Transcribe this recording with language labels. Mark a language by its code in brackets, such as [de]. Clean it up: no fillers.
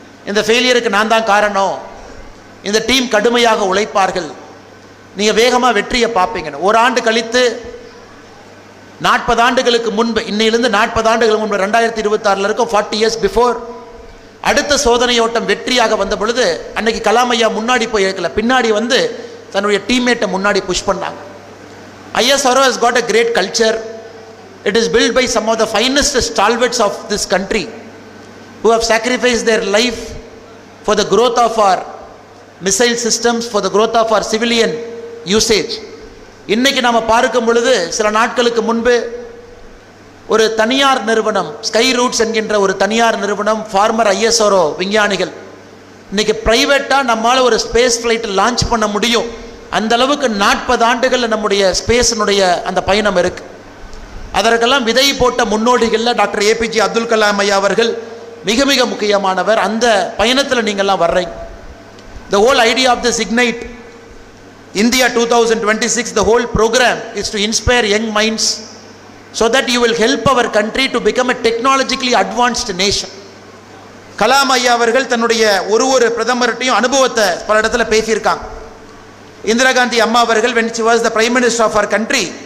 [ta] இந்த ஃபெயிலியருக்கு நான் தான் காரணம், இந்த டீம் கடுமையாக உழைப்பார்கள், நீங்கள் வேகமாக வெற்றியை பார்ப்பீங்கன்னு. ஒரு ஆண்டு கழித்து 40 ஆண்டுகளுக்கு முன்பு, இன்னையிலிருந்து 40 ஆண்டுகளுக்கு முன்பு 2026 இருக்கும், 40 இயர்ஸ் பிஃபோர், அடுத்த சோதனை ஓட்டம் வெற்றியாக வந்த பொழுது அன்னைக்கு கலாம் ஐயா முன்னாடி போய் இருக்கல, பின்னாடி வந்து தன்னுடைய டீம்மேட்டை முன்னாடி புஷ் பண்ணாங்க. [en] ISRO has got a great culture. It is built by some of the finest stalwarts of this country who have sacrificed their life for the growth of our missile systems, for the growth of our civilian usage. [ta] இன்னைக்கு நாம் பார்க்கும் பொழுது சில நாட்களுக்கு முன்பு ஒரு தனியார் நிறுவனம், ஸ்கை ரூட்ஸ் என்கின்ற ஒரு தனியார் நிறுவனம், ஃபார்மர் ISRO விஞ்ஞானிகள், இன்னைக்கு பிரைவேட்டாக நம்மால் ஒரு ஸ்பேஸ் ஃப்ளைட் லான்ச் பண்ண முடியும். அந்த அளவுக்கு 40 ஆண்டுகளில் நம்முடைய ஸ்பேஸினுடைய அந்த பயணம் இருக்கு. அதற்கெல்லாம் விதை போட்ட முன்னோடிகளில் டாக்டர் ஏபிஜே அப்துல் கலாம் ஐயா அவர்கள் மிக மிக முக்கியமானவர். அந்த பயணத்தில் நீங்கள்லாம் வர்றீங்க. [en] The whole idea of this Ignite India 2026, the whole program is to inspire young minds so that you will help our country to become a technologically advanced nation. [ta] Kalam ஐயா அவர்கள் தன்னுடைய ஒரு பிரதமர்கிட்டையும் அனுபவத்தை பல இடத்துல பேசியிருக்காங்க. இந்திரா காந்தி அம்மா அவர்கள் [en] when she was the prime minister of our country,